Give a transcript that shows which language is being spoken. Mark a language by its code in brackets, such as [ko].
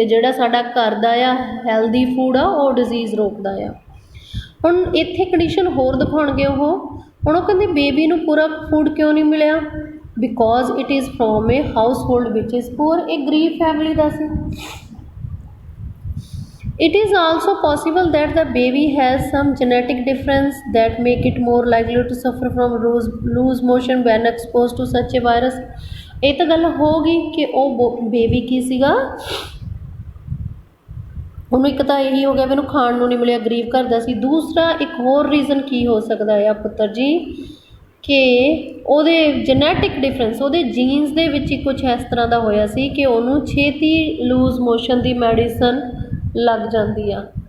[pa] ਅਤੇ ਜਿਹੜਾ ਸਾਡਾ ਘਰ ਦਾ ਆ ਹੈਲਦੀ ਫੂਡ ਆ ਉਹ ਡਿਜ਼ੀਜ਼ ਰੋਕਦਾ ਆ। ਹੁਣ ਇੱਥੇ ਕੰਡੀਸ਼ਨ ਹੋਰ ਦਿਖਾਉਣਗੇ ਹੁਣ ਉਹ ਕਹਿੰਦੇ ਬੇਬੀ ਨੂੰ ਪੂਰਾ ਫੂਡ ਕਿਉਂ ਨਹੀਂ ਮਿਲਿਆ? [en] because it is from a household which is poor, [pa] ਇਹ ਗਰੀਬ family ਦਾ ਸੀ। [en] It is also possible that the baby has some genetic difference that make it more likely to suffer from loose motion when exposed to such a virus। [pa] ਇਹ ਤਾਂ ਗੱਲ ਹੋ ਗਈ ਕਿ ਉਹ baby ਕੀ ਸੀਗਾ, ਉਹਨੂੰ ਇੱਕ ਤਾਂ ਇਹੀ ਹੋ ਗਿਆ ਵੀ ਇਹਨੂੰ ਖਾਣ ਨੂੰ ਨਹੀਂ ਮਿਲਿਆ, ਗਰੀਬ ਘਰ ਦਾ ਸੀ। ਦੂਸਰਾ ਇੱਕ ਹੋਰ ਰੀਜ਼ਨ ਕੀ ਹੋ ਸਕਦਾ ਆ ਪੁੱਤਰ ਜੀ, ਕਿ ਉਹਦੇ ਜੈਨੇਟਿਕ ਡਿਫਰੈਂਸ, ਉਹਦੇ ਜੀਨਸ ਦੇ ਵਿੱਚ ਹੀ ਕੁਛ ਇਸ ਤਰ੍ਹਾਂ ਦਾ ਹੋਇਆ ਸੀ ਕਿ ਉਹਨੂੰ ਛੇਤੀ ਲੂਜ਼ ਮੋਸ਼ਨ ਦੀ ਮੈਡੀਸਨ ਲੱਗ ਜਾਂਦੀ ਆ।